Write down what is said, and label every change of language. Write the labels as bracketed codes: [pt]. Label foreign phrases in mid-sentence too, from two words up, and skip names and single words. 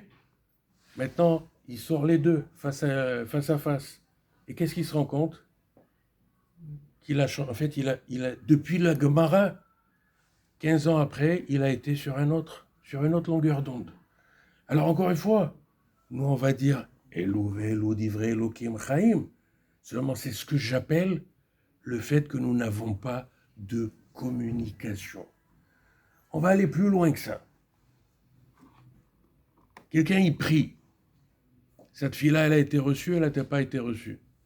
[fr] Maintenant, il sort les deux face à face. Et qu'est-ce qu'il se rend compte? Il a, depuis la Gemara, 15 ans après, il a été sur une autre longueur d'onde. Alors encore une fois, nous on va dire [he] אלו דברי אלוקים חיים. [fr] Seulement c'est ce que j'appelle le fait que nous n'avons pas de communication. On va aller plus loin que ça. Quelqu'un y prie. Cette fille-là, elle a été reçue, elle n'a pas été reçue.